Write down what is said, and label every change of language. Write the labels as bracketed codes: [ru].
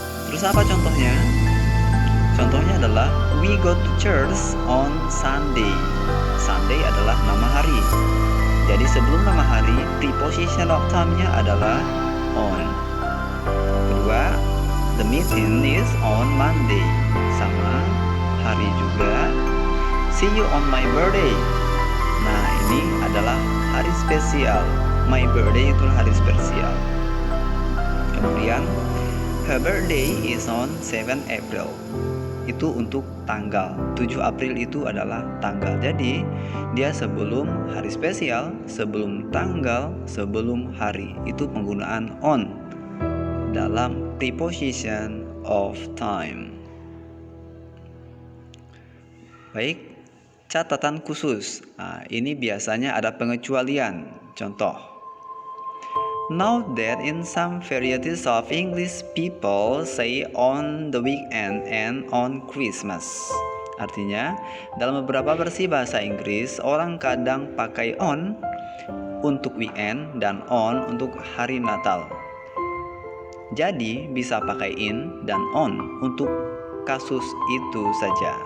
[id] Terus apa contohnya? Contohnya adalah [en] we go to church on Sunday. [id] Sunday adalah nama hari. Jadi sebelum nama hari, preposition of time-nya adalah on. Kedua, [en] the meeting is on Monday. [id] Sama hari juga. [en] See you on my birthday. [id] Nah, ini adalah hari spesial. [en] My birthday [id] itu hari spesial. Kemudian, [en] her birthday is on 7 April. [id] Itu untuk tanggal. 7 April itu adalah tanggal. Jadi, dia sebelum hari spesial, sebelum tanggal, sebelum hari. Itu penggunaan on dalam preposition of time. Baik, catatan khusus. Nah, ini biasanya ada pengecualian. Contoh, [en] note that in some varieties of English people say on the weekend and on Christmas. [id] Artinya, dalam beberapa versi bahasa Inggris, orang kadang pakai on untuk weekend dan on untuk hari Natal. Jadi, bisa pakai in dan on untuk kasus itu saja.